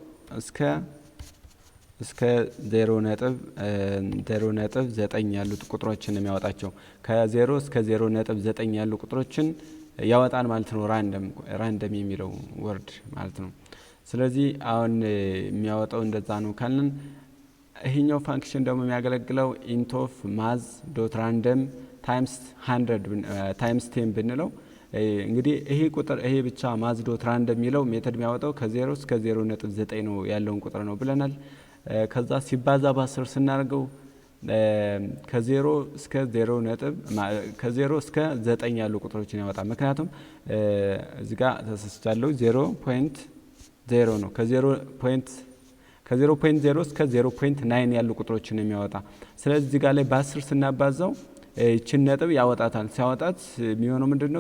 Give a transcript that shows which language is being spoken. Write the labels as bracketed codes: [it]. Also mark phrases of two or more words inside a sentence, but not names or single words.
[am] እስከ 0.9 ያሉት ቁጥሮችን ነው የሚያወጣቸው። ከ0 እስከ 0.9 ያሉ ቁጥሮችን ያወጣን ማለት ነው ራንደም የሚለው ወርድ ማለት ነው። ስለዚህ አሁን የሚያወጣው እንደዛ ነው ካልን ይሄኛው ፋንክሽን ደግሞ የሚያገለግለው [en] int of math dot random times 100 times 10 [am] ብንለው እንግዲህ ይሄ ቁጥር ይሄ ብቻ [en] math dot random [am] የሚለው ሜተድ የሚያወጣው ከ0 እስከ 0.9 ነው ያለውን ቁጥር ነው ብለናል። ከዛ ሲባዛ በ10 ስናደርገው ከ0 እስከ 9 ያሉ ቁጥሮችን ያወጣል። ምክንያቱም እዚህ ጋር ተሰስቻለሁ 0.0 ነው። ከ0.0 እስከ 0.9 ያሉ ቁጥሮችን የሚያወጣ። ስለዚህ እዚህ ጋር ላይ በ10 ስናባዛው ይችን ነጥብ ያወጣታል። ሲያወጣት የሚሆነው ምንድነው?